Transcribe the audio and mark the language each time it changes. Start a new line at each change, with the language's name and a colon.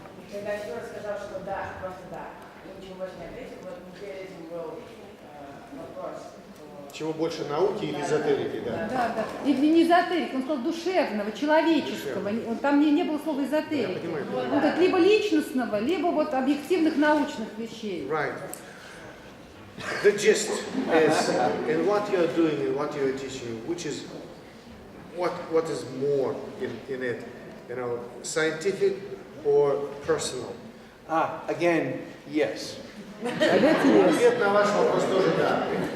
Russian: Когда Стюарт сказал, что да, просто да, ничего больше не ответил, вот перед этим был вопрос. Чего больше, науки или эзотерики, да? Да. И не эзотерик, он сказал душевного, человеческого. Там не было слова эзотерики. Он говорит, либо личностного, либо вот объективных научных вещей.
English: Right. The gist is in what you're doing and what you're teaching, which is what is more in it, you know, scientific or personal? Again, yes.
Russian: Ответ на ваш вопрос тоже да.